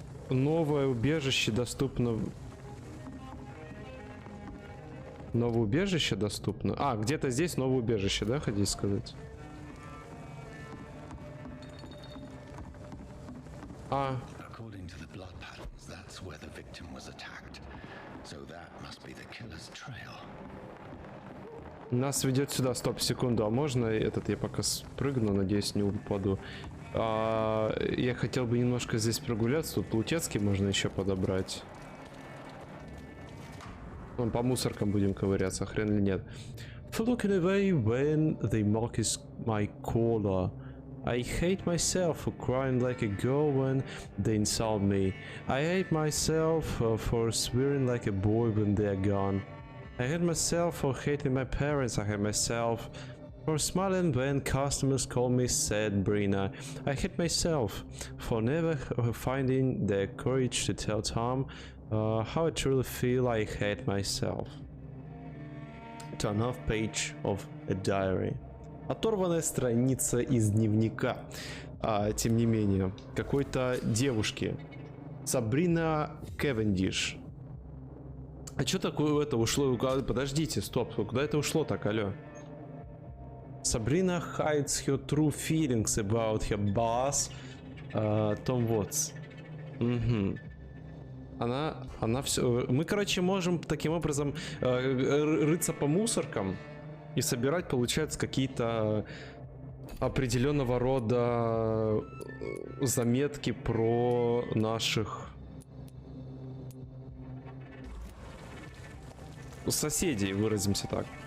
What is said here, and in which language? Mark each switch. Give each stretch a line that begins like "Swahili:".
Russian: Новое убежище доступно. Новое убежище доступно. А, где-то здесь новое убежище, да, хотите сказать?
English: According to the blood patterns, that's where the victim was attacked. So that must be the killer's trail.
Russian: Нас ведет сюда. Стоп, секунду. А можно этот я пока спрыгну, надеюсь, не упаду. Я хотел бы немножко здесь прогуляться. Тут Лутецкий можно еще подобрать. Вон по мусоркам будем ковыряться, хрен ли нет.
English: Looking away when they mock is my collar. I hate myself for crying like a girl when they insult me. I hate myself for swearing like a boy when they're gone. I hate myself for hating my parents. I hate myself for smiling when customers call me sad Brina. I hate myself for never finding the courage to tell Tom how I truly feel. I hate myself. Turn off page of a diary.
Russian: Оторванная страница из дневника. Тем не менее, какой-то девушки. Сабрина Кевендиш. А что такое это ушло? Подождите, стоп, куда это ушло так, алло?
English: Сабрина hides her true feelings about her boss, Tom Watts.
Russian: Угу. Она все... Мы, короче, можем таким образом рыться по мусоркам и собирать, получается, какие-то определенного рода заметки про наших соседей, выразимся так.